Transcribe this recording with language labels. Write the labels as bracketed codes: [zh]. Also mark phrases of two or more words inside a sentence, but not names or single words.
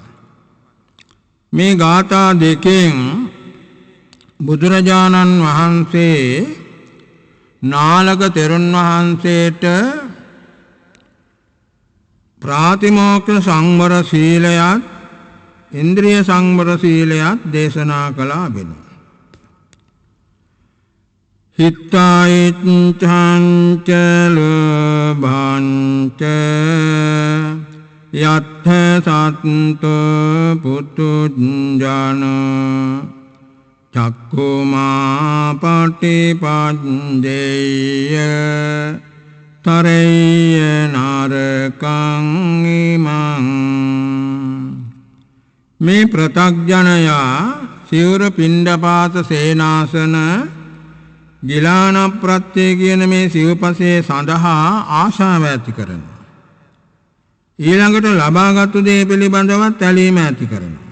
[si] මේ ගාථා දෙකෙන් බුදුරජාණන් වහන්සේ නාලක තෙරුන් වහන්සේට ප්‍රාතිමෝක්ෂ සංවර සීලයත් ඉන්ද්‍රිය සංවර සීලයත් දේශනා කළා වෙනවා. [pi] හිත්තායිච්ඡංච ලෝභංච යත්ථ සත්තෝ පුතුජ්ජන චක්ඛුමා පටිපඤ්ඤේය තරේය නරකං ඉමං. [si] මේ ප්‍රතග්ජනයා සිවුර පිණ්ඩපාත සේනාසන ගිලාන ප්‍රත්‍ය කියන මේ සිව්පසේ සඳහා ආශාව ඇති කරනවා. ඊළඟට ලබාගත්තු දේ පිළිබඳවත් ඇලීම ඇති කරනවා.